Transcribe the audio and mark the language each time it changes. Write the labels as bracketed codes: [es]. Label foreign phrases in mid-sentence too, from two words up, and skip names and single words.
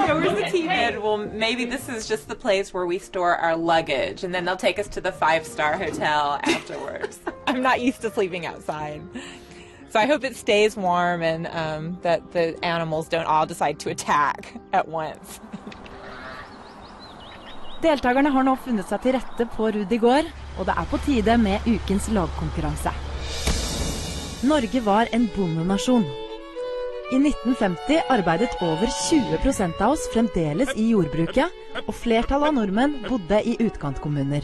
[en] Where's the TV? Well, maybe this is just the place where we store our luggage, and then they'll take us to the 5-star hotel afterwards. I'm not used to sleeping outside. So I hope it stays warm and that the animals don't all decide to attack at once. [no] Deltakerne har nå funnet seg til rette på Rudi gård, og det er på tide med ukens lagkonkurranse. Norge var en bondenasjon. I 1950 arbeidet over 20% av oss fremdeles i jordbruket, og flertallet av nordmenn bodde i utkantkommuner.